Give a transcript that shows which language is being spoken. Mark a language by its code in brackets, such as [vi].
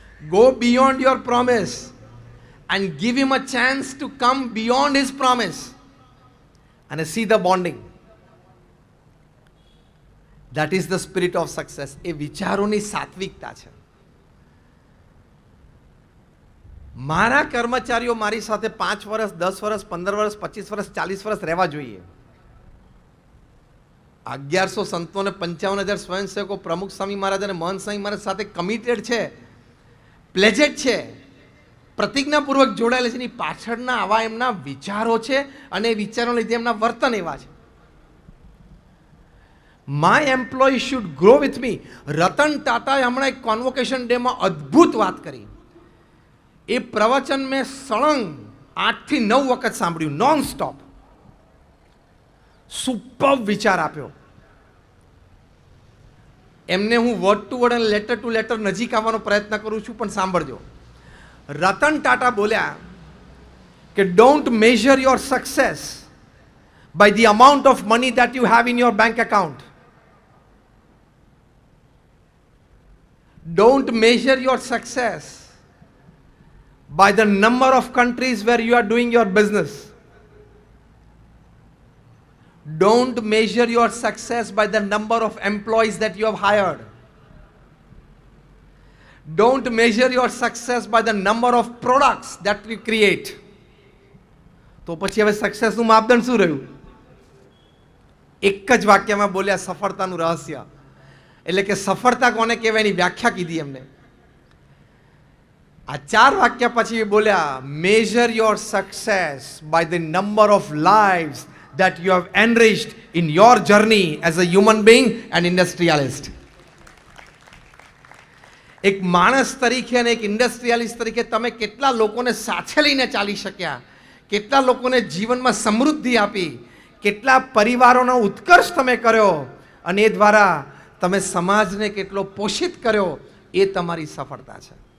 [en] Go beyond your promise and give him a chance to come beyond his promise and see the bonding. That is the spirit of success. [gu] એ વિચારોની સાત્વિકતા છે. મારા કર્મચારીઓ મારી સાથે 5 વર્ષ, 10 વર્ષ, 15 વર્ષ, 25 વર્ષ, 40 વર્ષ રહેવા જોઈએ. 1100 સંતો ને 55,000 સ્વયંસેવકો પ્રમુખ સ્વામી મહારાજ અને મહંત સ્વામી મહારાજ સાથે કમિટેડ છે, પ્લેજેડ છે, પ્રતિજ્ઞાપૂર્વક જોડાયેલા છે. એની પાછળના આવા એમના વિચારો છે અને એ વિચારોને લીધે એમના વર્તન એવા છે. [en] My employee should grow with me. [gu] Ratan ટાટાએ હમણાં એક કોન્વોકેશન ડેમાં અદ્ભુત વાત કરી. એ પ્રવચન મેં સળંગ 8 થી 9 વખત સાંભળ્યું, નોન સ્ટોપ. સુપર વિચાર આપ્યો. એમને હું વર્ડ ટુ વર્ડ અને લેટર ટુ લેટર નજીક આવવાનો પ્રયત્ન કરું છું, પણ સાંભળજો. રતન ટાટા બોલ્યા કે [en] Don't measure your success by the amount of money that you have in your bank account. Don't measure your success by the number of countries where you are doing your business. Don't measure your success by the number of employees that you have hired. Don't measure your success by the number of products that you create. [gu] તો પછી હવે સક્સેસનું માપદંડ શું રહ્યું? એક જ વાક્યમાં બોલ્યા, સફળતાનું રહસ્ય. એટલે કે સફળતા કોને કહેવાય એની વ્યાખ્યા કીધી એમને. આ 4 વાક્ય પછી બોલ્યા, [en] Measure your success by the number of lives that you have enriched in your journey as a human being and industrialist. [gu] એક માણસ તરીકે અને એક ઇન્ડસ્ટ્રીયાલિસ્ટ તરીકે તમે કેટલા લોકોને સાથે લઈને ચાલી શક્યા, કેટલા લોકોને જીવનમાં સમૃદ્ધિ આપી, કેટલા પરિવારોનો ઉત્કર્ષ તમે કર્યો, અને એ દ્વારા તમે સમાજને કેટલો પોષિત કર્યો, એ તમારી સફળતા છે.